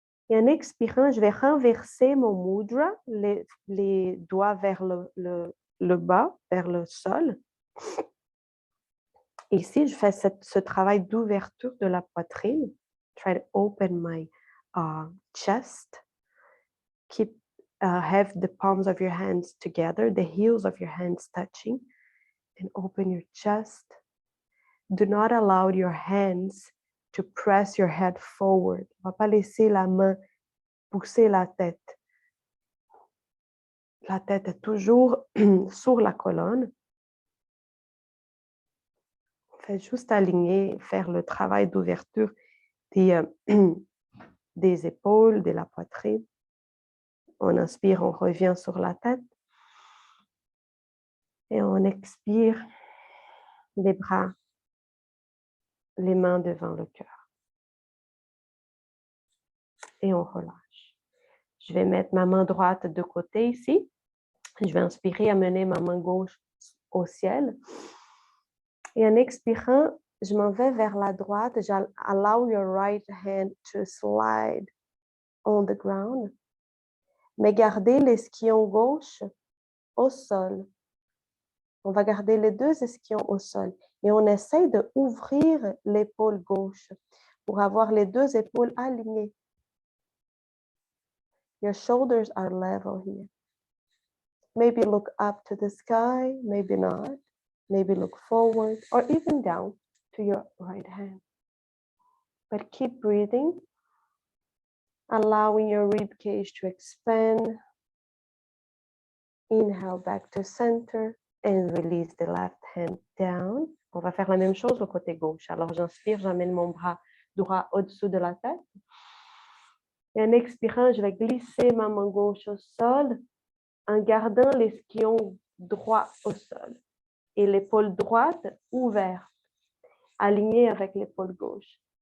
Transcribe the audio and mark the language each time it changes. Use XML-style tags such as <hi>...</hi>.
<fr>Et en expirant, je vais renverser mon mudra, les doigts vers le bas, vers le sol. Et ici, je fais ce travail d'ouverture de la poitrine.</fr> <en>Try to open my chest. Have the palms of your hands together, the heels of your hands touching, and open your chest. Do not allow your hands to press your head forward.</en> <fr>On ne va pas laisser la main pousser la tête. La tête est toujours sur la colonne. On fait juste aligner, faire le travail d'ouverture des épaules, de la poitrine. On inspire, on revient sur la tête. Et on expire, les bras, les mains devant le cœur. Et on relâche. Je vais mettre ma main droite de côté ici. Je vais inspirer, amener ma main gauche au ciel. Et en expirant, je m'en vais vers la droite.</fr> <en>Allow your right hand to slide on the ground.</en> <fr>Mais gardez l'esquillon gauche au sol. On va garder les deux ischions au sol. Et on essaye d'ouvrir l'épaule gauche pour avoir les deux épaules alignées.</fr> <en>Your shoulders are level here. Maybe look up to the sky, maybe not. Maybe look forward or even down to your right hand. But keep breathing, allowing your rib cage to expand. Inhale back to center and release the left hand down.</en> <fr>On va faire la même chose au côté gauche. Alors j'inspire, j'amène mon bras droit au-dessous de la tête. Et en expirant, je vais glisser ma main gauche au sol en gardant l'esquillon droit au sol. Et l'épaule droite ouverte, alignée avec l'épaule gauche.</fr>